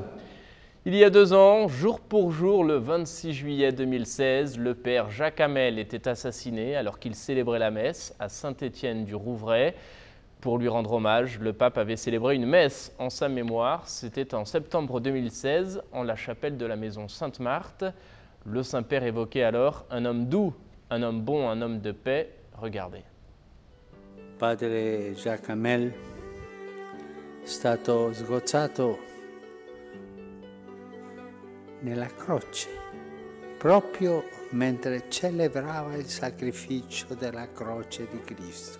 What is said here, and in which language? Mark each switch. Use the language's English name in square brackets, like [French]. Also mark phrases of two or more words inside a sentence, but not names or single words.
[French] Il y a 2 ans, jour pour jour, le 26 juillet 2016, le père Jacques Hamel était assassiné alors qu'il célébrait la messe à Saint-Étienne-du-Rouvray. Pour lui rendre hommage, le pape avait célébré une messe en sa mémoire. C'était en septembre 2016, en la chapelle de la maison Sainte-Marthe. Le Saint-Père évoquait alors un homme doux, un homme bon, un homme de paix. Regardez. [Italian] Padre Jacques Hamel è stato sgozzato nella croce, proprio mentre celebrava il sacrificio della croce di Cristo.